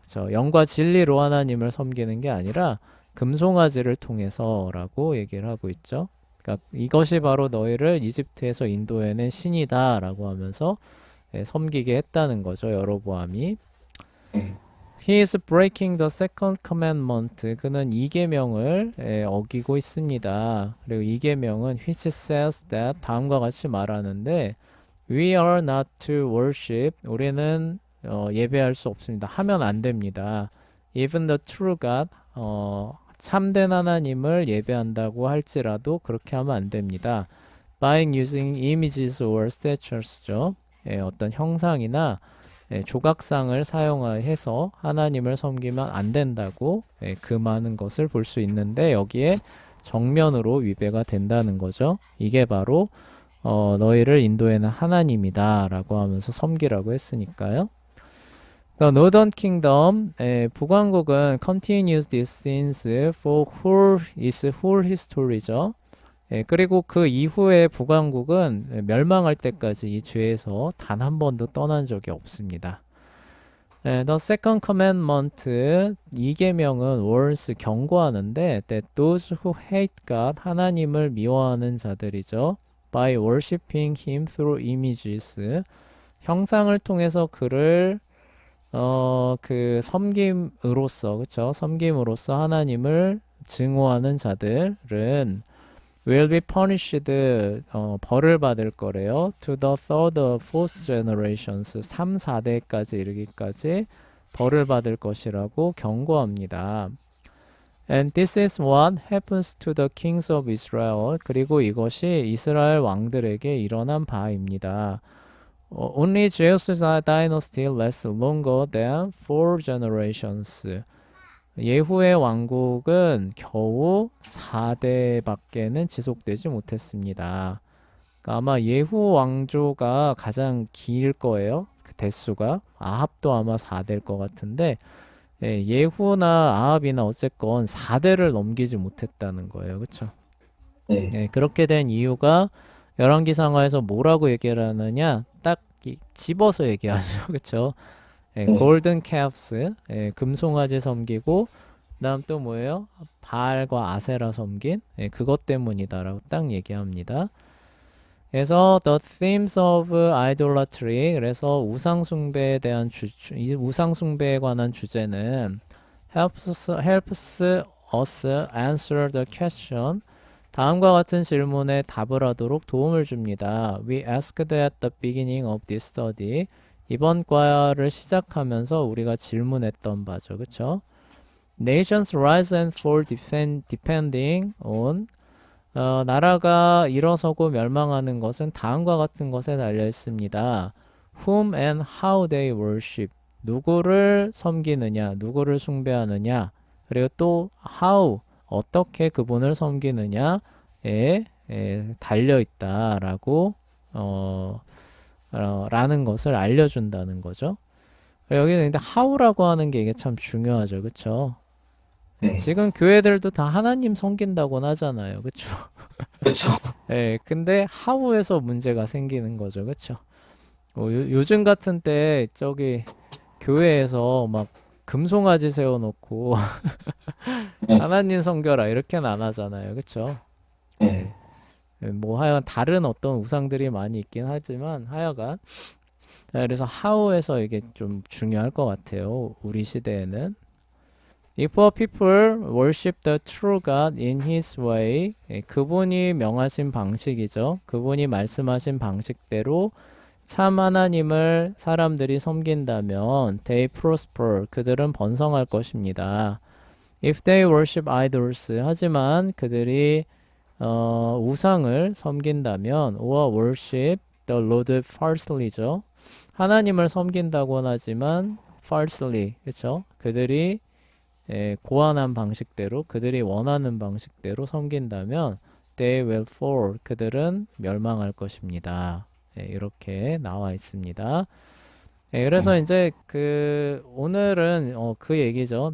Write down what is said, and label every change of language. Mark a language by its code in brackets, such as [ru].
[ko] 영과 진리로 하나님을 섬기는 게 아니라 금송아지를 통해서라고 얘기를 하고 있죠. 그러니까 이것이 바로 너희를 이집트에서 인도해낸 신이다라고 하면서 섬기게 했다는 거죠. 여로보암이. 네. [en] He is breaking the second commandment. [ko] 그는 이계명을 어기고 있습니다. 그리고 이계명은 [en] which says that [ko] 다음과 같이 말하는데 [en] We are not to worship. [ko] 우리는 예배할 수 없습니다. 하면 안 됩니다. [en] Even the true God. [ko] 참된 하나님을 예배한다고 할지라도 그렇게 하면 안 됩니다. [en] By using images or statues죠. [ko] 어떤 형상이나 조각상을 사용해서 하나님을 섬기면 안 된다고 그 많은 것을 볼 수 있는데 여기에 정면으로 위배가 된다는 거죠. 이게 바로 너희를 인도에는 하나님이다 라고 하면서 섬기라고 했으니까요. [en] The Northern Kingdom, [ko] 북왕국은 [en] continues these sins for its whole history죠. [ko] 그리고 그 이후에 북왕국은 멸망할 때까지 이 죄에서 단 한 번도 떠난 적이 없습니다. [en] The second commandment, [ko] 이 계명은 [en] warns [ko] 경고하는데 [en] that those who hate God, [ko] 하나님을 미워하는 자들이죠. [en] By worshiping him through images, [ko] 형상을 통해서 그를 그 섬김으로써, 그쵸? 섬김으로써 하나님을 증오하는 자들은 [en] will be punished, [ko] 벌을 받을 거래요. [en] To the third, fourth generations, [ko] 3, 4대까지 이르기까지 벌을 받을 것이라고 경고합니다. [en] And this is what happens to the kings of Israel. [ko] 그리고 이것이 이스라엘 왕들에게 일어난 바입니다. [en] Only Jesus' dynasty lasts longer than 4 generations. [ko] 예후의 왕국은 겨우 4대밖에는 지속되지 못했습니다. 그러니까 아마 예후 왕조가 가장 길 거예요. 그 대수가. 아합도 아마 4대일 것 같은데 예후나 아합이나 어쨌건 4대를 넘기지 못했다는 거예요. 그렇죠? 네. 그렇게 된 이유가 열왕기상하에서 뭐라고 얘기를 하느냐? 딱 집어서 얘기하죠. 그렇죠? 골든 calves, 금송아지 섬기고 그다음 또 뭐예요? 바알과 아세라 섬긴 그것 때문이다라고 딱 얘기합니다. [en] 그래서 the themes of idolatry, [ko] 그래서 우상숭배에 대한 우상숭배에 관한 주제는 [en] helps us answer the question. [ko] 다음과 같은 질문에 답을 하도록 도움을 줍니다. [en] We asked at the beginning of this study. [ko] 이번 과를 시작하면서 우리가 질문했던 바죠. 그쵸? [en] Nations rise and fall depending on [ko] 나라가 일어서고 멸망하는 것은 다음과 같은 것에 달려 있습니다. [en] Whom and how they worship. [ko] 누구를 섬기느냐, 누구를 숭배하느냐, 그리고 또 how, 어떻게 그분을 섬기느냐에 달려 있다라고 라는 것을 알려준다는 거죠. 여기는 근데 how라고 하는 게 이게 참 중요하죠. 그쵸? 네. 지금 교회들도 다 하나님 섬긴다고는 하잖아요. 그쵸? 그렇죠. 근데 how에서 문제가 생기는 거죠. 그쵸? 요즘 같은 때 저기 교회에서 막 금송아지 세워놓고 네. 하나님 섬겨라 이렇게는 안 하잖아요. 그쵸? 네. 뭐 하여간 다른 어떤 우상들이 많이 있긴 하지만 하여간 자, 그래서 how에서 이게 좀 중요할 것 같아요. 우리 시대에는. [en] If a people worship the true God in his way, [ko] 그분이 명하신 방식이죠. 그분이 말씀하신 방식대로 참 하나님을 사람들이 섬긴다면 [en] they prosper, [ko] 그들은 번성할 것입니다. [en] If they worship idols, [ko] 하지만 그들이 우상을 섬긴다면 [en] or worship the Lord falsely죠. [ko] 하나님을 섬긴다고는 하지만 falsely, 그렇죠? 그들이 고안한 방식대로 그들이 원하는 방식대로 섬긴다면 [en] they will fall, [ko] 그들은 멸망할 것입니다. 이렇게 나와 있습니다. 그래서 이제 그 오늘은 그 얘기죠.